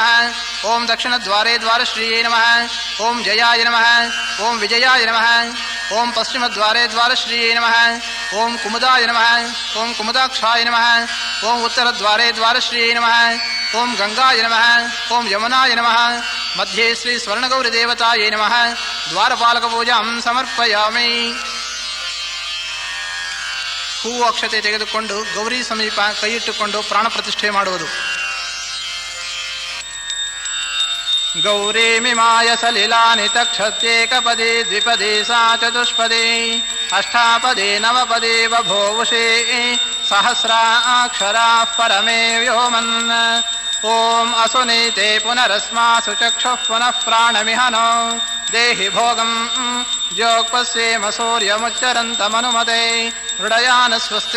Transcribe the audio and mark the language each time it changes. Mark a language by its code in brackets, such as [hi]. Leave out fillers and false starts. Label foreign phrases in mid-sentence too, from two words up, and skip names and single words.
[sa] ಓಂ ದಕ್ಷಿಣದ್ವಾರೆ ದ್ವಾರಶ್ರಿಯೇ ನಮಃ. ಓಂ ಜಯಾಯ ನಮಃ. ಓಂ ವಿಜಯಾಯ ನಮಃ. ಓಂ ಪಶ್ಚಿಮದ್ವಾರೆ ದ್ವಾರಶ್ರಿಯೇ ನಮಃ. ಓಂ ಕುಮುದಾಯ ನಮಃ. ಓಂ ಕುಮುದಾಕ್ಷಾಯ ನಮಃ. ಓಂ ಉತ್ತರದ್ವಾರೆ ದ್ವಾರಶ್ರಿಯೇ ನಮಃ. ಓಂ ಗಂಗಾಯ ನಮಃ. ಓಂ ಯಮುನಾಯ ನಮಃ. ಮಧ್ಯೆ ಶ್ರೀ ಸ್ವರ್ಣಗೌರಿ ದೇವತಾಯೇ ನಮಃ. ದ್ವಾರಪಾಲಕ ಪೂಜಾಂ ಸಮರ್ಪಯಾಮಿ. [kn] ಹೂವು ಅಕ್ಷತೆ ತೆಗೆದುಕೊಂಡು ಗೌರಿ ಸಮೀಪ ಕೈಯಿಟ್ಟುಕೊಂಡು ಪ್ರಾಣ ಪ್ರತಿಷ್ಠೆ ಮಾಡುವುದು. [sa] ಗೌರೀಮಿಮಾಯ ಸಲಿಲಾನಿ ತಕ್ಷತ್ಯೇಕಪದೇ ದ್ವಿಪದೇ ಸಾ ಚತುಷ್ಪದೇ ಅಷ್ಟಾಪದೇ ನವಪದೇ ಬಭೂವುಷೇ ಸಹಸ್ರಾಕ್ಷರಾಃ ಪರಮೇ ವ್ಯೋಮನ್. ಓಂ ಅಸುನೀತೆ ಪುನರಸ್ಮಾಸು ಚಕ್ಷುಃ ಪುನಃ ಪ್ರಾಣಮಿಹನೋ ದೇಹಿ ಭೋಗಂ ಜ್ಯೋಕ್ಪಸ್ಯೇಮ ಸೂರ್ಯಮುಚ್ಚರಂತಮನುಮತೆ ಹೃದಯಾನ ಸ್ವಸ್ತಿ.